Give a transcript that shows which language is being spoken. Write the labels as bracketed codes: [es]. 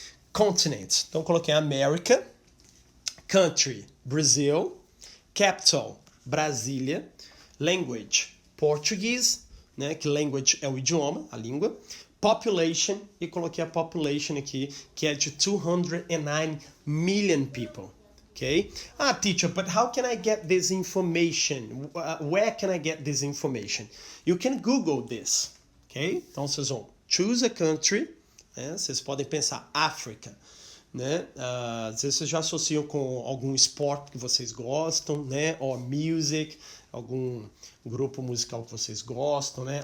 [pt] Continent, então coloquei America, country, Brasil, capital, Brasília, language, português, né, que language é o idioma, a língua, population, e coloquei a population aqui, que é de 209 million people, ok? [en] Teacher, but how can I get this information? Where can I get this information? You can Google this, ok? [pt] Então vocês vão choose a country, né, vocês podem pensar África, né? Às vezes vocês já associam com algum esporte que vocês gostam, né? Or music, algum grupo musical que vocês gostam, né?